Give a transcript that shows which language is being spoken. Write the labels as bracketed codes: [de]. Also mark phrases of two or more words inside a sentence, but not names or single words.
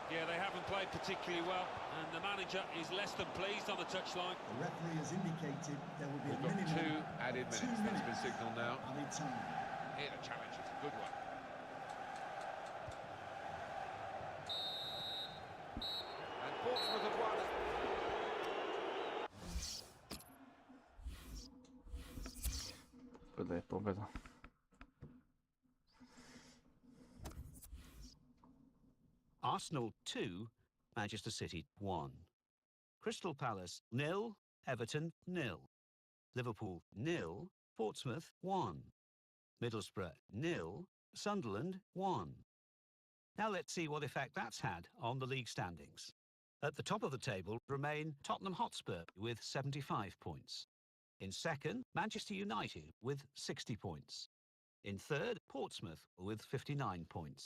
[en] Yeah, they haven't played particularly well, and the manager is less than pleased on the touchline. The referee has indicated there will be We've a got minimum 2 added of 2 minutes. That's been minutes signalled now. added time. Here the challenge is a good one. And Portsmouth have won. [sr] Pobeda je pobeda. [en] Arsenal 2, Manchester City 1. Crystal Palace 0, Everton 0. Liverpool 0, Portsmouth 1. Middlesbrough 0, Sunderland 1. Now let's see what effect that's had on the league standings. At the top of the table remain Tottenham Hotspur with 75 points. In second, Manchester United with 60 points. In third, Portsmouth with 59 points.